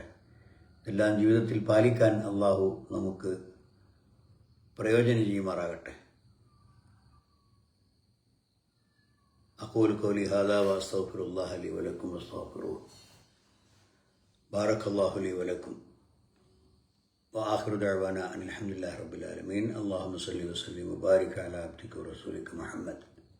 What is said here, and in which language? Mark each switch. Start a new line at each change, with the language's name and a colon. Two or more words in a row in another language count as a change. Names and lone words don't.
Malayalam: എല്ലാം ജീവിതത്തിൽ പാലിക്കാൻ അള്ളാഹു നമുക്ക് പ്രയോജനം ചെയ്യുമാറാകട്ടെ.
Arabic: أقول قولي هذا وأستغفر الله لي ولكم واستغفروه. بارك الله لي ولكم وآخر دعوانا أن الحمد لله رب العالمين. اللهم صل وسلم وبارك على عبدك ورسولك محمد